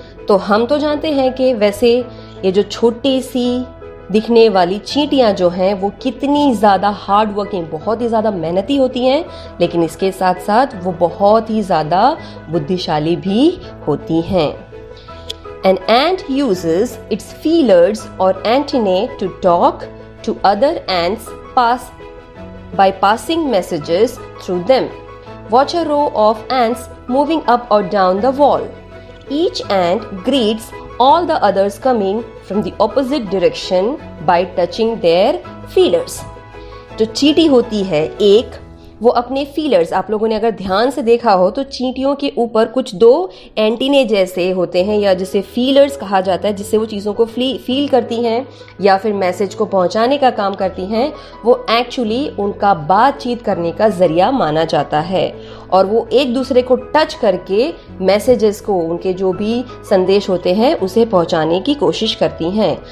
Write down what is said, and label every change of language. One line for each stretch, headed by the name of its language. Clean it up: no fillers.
Hindi: तो हम तो जानते हैं कि वैसे ये जो छोटी सी दिखने वाली चींटियां जो हैं वो कितनी ज़्यादा हार्ड वर्किंग, बहुत ही ज़्यादा मेहनती होती हैं, लेकिन इसके साथ साथ वो बहुत ही ज़्यादा बुद्धिशाली भी होती हैं.
English: An ant uses its feelers or antennae to talk to other ants by passing messages through them. Watch a row of ants moving up or down the wall. Each ant greets all the others coming from the opposite direction by touching their feelers.
Hindi: जो चींटी होती है एक, वो अपने feelers, आप लोगों ने अगर ध्यान से देखा हो तो चींटियों के ऊपर कुछ 2 एंटीने जैसे होते हैं या जिसे फीलर्स कहा जाता है, जिससे वो चीज़ों को फील करती हैं या फिर मैसेज को पहुंचाने का काम करती हैं. वो एक्चुअली उनका बातचीत करने का जरिया माना जाता है और वो एक दूसरे को टच करके मैसेजेस को, उनके जो भी संदेश होते हैं उसे पहुंचाने की कोशिश करती हैं.